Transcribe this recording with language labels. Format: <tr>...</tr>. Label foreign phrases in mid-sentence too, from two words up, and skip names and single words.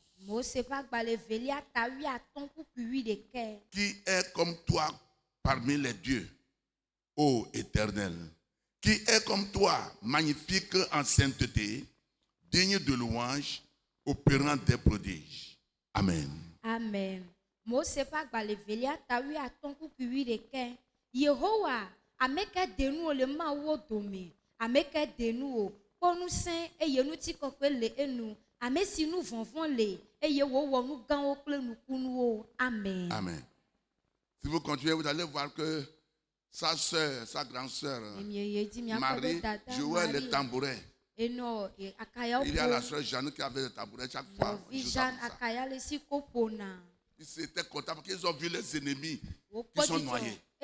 <fr>Qui est comme toi parmi les dieux, ô Éternel? Qui est comme toi, magnifique en sainteté, digne de louange, opérant des prodiges. Amen. Amen.</fr> <ee>Mose pa gbale velia tawi atonku kuwi de ke. Yehowa ameke denu le ma wo dome. Ameke denu kpɔ nusẽ eye nutikɔkɔe le enu. Ame si nu vɔvɔ̃ le eye wòwɔ nu gãwo kple nukunuwo. Amen. Amen.</ee> <fr>Si vous continuez, vous allez voir que sa soeur, sa grande soeur, Marie, jouait le tambourin. Il y a la soeur Jeanne qui avait le tambourin chaque fois. Ils étaient contents parce qu'ils ont vu les ennemis qui sont noyés.</fr>